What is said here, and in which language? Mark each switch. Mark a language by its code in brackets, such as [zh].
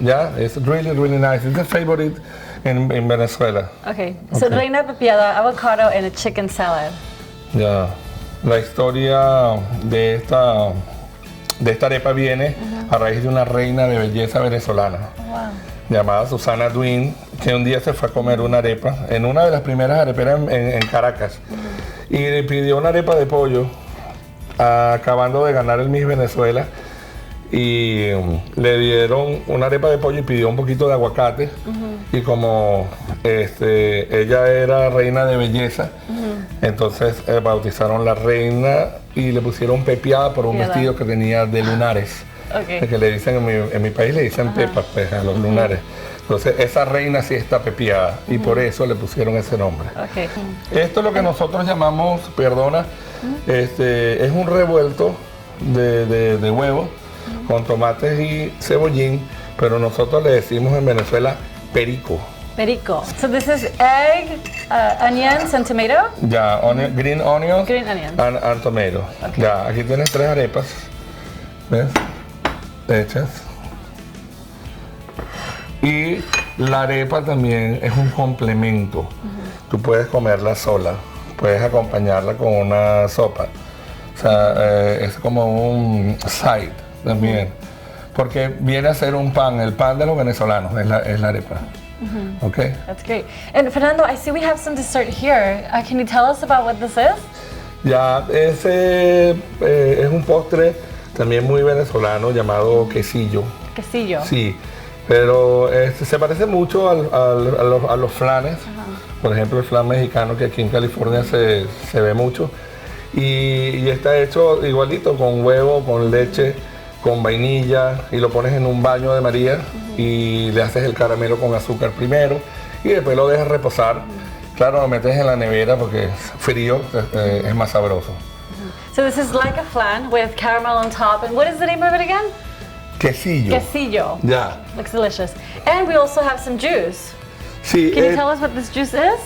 [en] Yeah, it's really, really nice. It's a favorite in Venezuela. Okay. So Okay. reina pepiada, avocado, and a chicken salad. [es] Ya, la historia de esta arepa viene a raíz de una reina de belleza venezolana [en] Wow. [es] llamada Susana Duin, que un día se fue a comer una arepa en una de las primeras areperas en Caracas y le pidió una arepa de pollo, acabando de ganar el Miss Venezuela, y le dieron una arepa de pollo y pidió un poquito de aguacate, y como ella era reina de belleza, entonces bautizaron la reina y le pusieron pepiada por un Pepiada. vestido que tenía de lunares. [en] Okay. [es] Que le dicen en mi país le dicen pepas, pues, a los lunares. Entonces esa reina sí está pepiada y por eso le pusieron ese nombre. [en] Okay. [es] Esto es lo que nosotros llamamos, perdona, es un revuelto de huevo con tomates y cebollín, pero nosotros le decimos en Venezuela perico. Perico. [en] So this is egg, onions, and tomato? Ya, green onions Green onions. and tomato. [es] Ya, aquí tienes 3 arepas, ¿ves? Hechas. Y la arepa también es un complemento. Tú puedes comerla sola, puedes acompañarla con una sopa. O sea, es como un side también. Porque viene a ser un pan, el pan de los venezolanos es la arepa. [en] Okay. That's great. And Fernando, I see we have some dessert here. Can you tell us about what this is? [es] Ya, ese es un postre también muy venezolano llamado quesillo. Quesillo. Sí, pero se parece mucho a los flanes. Por ejemplo, el flan mexicano que aquí en California se ve mucho. Y está hecho igualito, con huevo, con leche, con vainilla, y lo pones en un baño de María y le haces el caramelo con azúcar primero y después lo dejas reposar. Claro, lo metes en la nevera porque es frío, es más sabroso. [en] So this is like a flan with caramel on top. And what is the name of it again? [es] Quesillo. Quesillo. Ya. [en] Looks delicious. And we also have some juice. [es] Sí, [en] Can you tell us what this juice is?